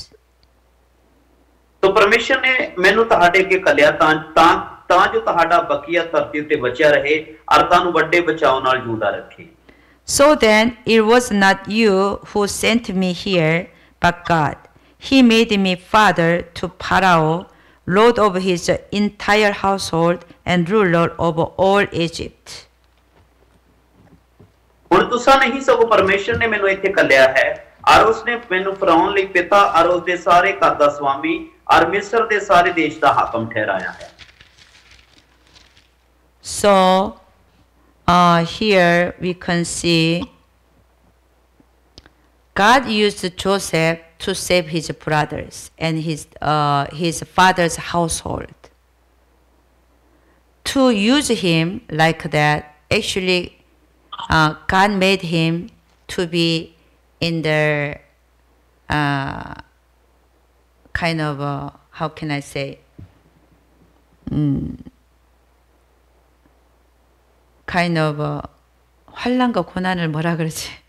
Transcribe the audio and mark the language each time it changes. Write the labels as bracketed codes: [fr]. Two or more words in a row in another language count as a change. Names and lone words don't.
[hi] तो परमेश्वर ने [pa] ਮੈਨੂੰ ਤੁਹਾਡੇ ਅੱਗੇ ਘੱਲਿਆ ਤਾਂ ਜੋ ਤੁਹਾਡਾ ਬਕੀਆ ਧਰਤੀ ਉੱਤੇ ਬਚਿਆ ਰਹੇ ਔਰ ਤੁਹਾਨੂੰ ਵੱਡੇ ਬਚਾਓ ਨਾਲ ਜਿਉਂਦਾ ਰੱਖੇ। [en] So then it was not you who sent me here, but God. He made me father to Pharaoh, lord of his entire household and ruler over all Egypt. [pa] ਹੁਣ ਤੁਸੀਂ ਨਹੀਂ ਸਗੋਂ ਪਰਮੇਸ਼ਰ ਨੇ ਮੈਨੂੰ ਇੱਥੇ ਘੱਲਿਆ ਹੈ ਔਰ ਉਸਨੇ ਮੈਨੂੰ ਫਰਾਉਨ ਲਈ ਪਿਤਾ ਔਰ ਉਸਦੇ ਸਾਰੇ ਘਰ ਦਾ ਸਵਾਮੀ ਔਰ ਮਿਸਰ ਦੇ ਸਾਰੇ ਦੇਸ਼ ਦਾ ਹਾਕਮ ਠਹਿਰਾਇਆ ਹੈ। [en] So here we can see God used Joseph to save his brothers and his father's household. To use him like that, actually God made him to be in the kind of how can I say, kind of [ko] 환난과 고난을 뭐라 그러지?